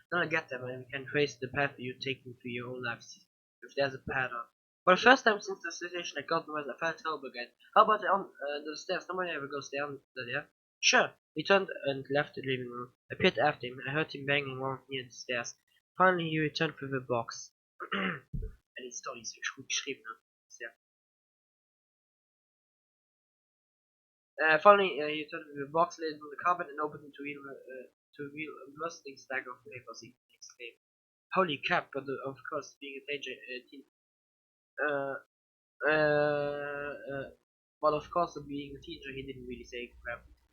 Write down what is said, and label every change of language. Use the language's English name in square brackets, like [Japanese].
[English] Then I get them, and we can trace the path you're taking through your own life, if there's a pattern. For the first time since the situation at Godmother's, I felt terrible again. How about on the stairs? Nobody ever goes down there. Sure. He turned and left the living room. I peered after him. I heard him banging around near the stairs. Finally, he returned with a box. [German] Die Story ist wirklich gut geschrieben, ne? Sehr. [English] Finally, he turned with a box, laid it on the carpet, and opened it to reveal a rustling stack of papers. He exclaimed, "Holy crap!" But of course, being a teenager, uh, but of course, being a teenager, he didn't really say crap.